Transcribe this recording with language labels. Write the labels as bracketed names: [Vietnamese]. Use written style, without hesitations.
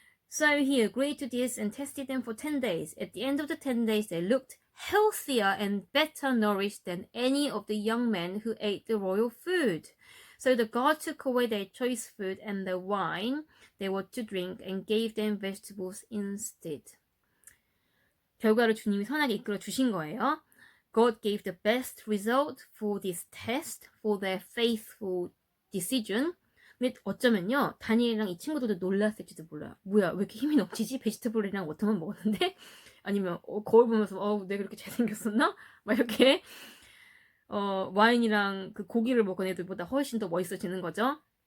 [English] So he agreed to this and tested them for 10 days. At the end of the 10 days, they looked healthier and better nourished than any of the young men who ate the royal food. So the god took away their choice food and the wine they were to drink and gave them vegetables instead. [Korean] 결과를 주님이 선하게 이끌어 주신 거예요. [English] God gave the best result for this test, for their faithful decision. [Korean] 근데 어쩌면요, 다니엘이랑 이 친구들도 놀랐을지도 몰라요. 뭐야, 왜 이렇게 힘이 넘치지? 베지터블이랑 워터만 먹었는데? 아니면 거울 보면서 내가 이렇게 잘생겼었나? 막 이렇게 와인이랑 그 고기를 먹은 애들보다 훨씬 더 멋있어지는 거죠.